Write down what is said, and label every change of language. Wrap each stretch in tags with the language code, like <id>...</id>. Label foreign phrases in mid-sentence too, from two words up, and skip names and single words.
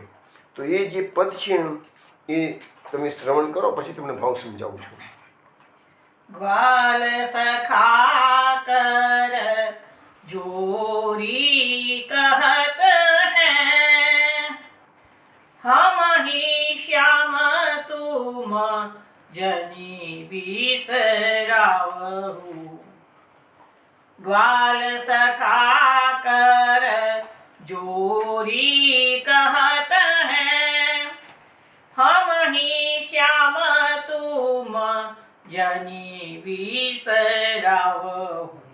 <gu>તો એ જે પદ છે એ તમે શ્રવણ કરો, પછી તમને ભાવ સમજાવું છું.</gu> <hi>ग्वाल सखा कर जोरी कहत है, हम ही श्याम तुम जनी बिसरावहु. ग्वाल सखा कर जोरी कहत हैं, हम ही श्याम तुम जनी बिसरावहु.</hi>